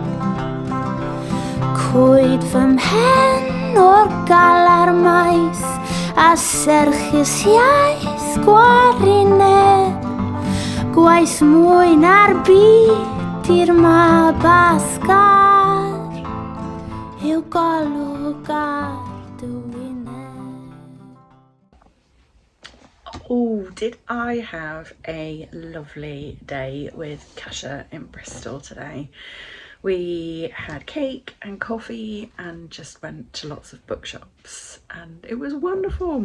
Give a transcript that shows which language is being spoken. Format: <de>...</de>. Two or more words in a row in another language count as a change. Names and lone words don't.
<cy>Coed fy mhen o'r galar maith a serchus iaith gwarineb, gwaith mwy na'r byd i'r mab athgar yw golwg ar dy wyneb.</cy> <en>Oh, did I have a lovely day with Kasia in Bristol today. We had cake and coffee and just went to lots of bookshops and it was wonderful.</en>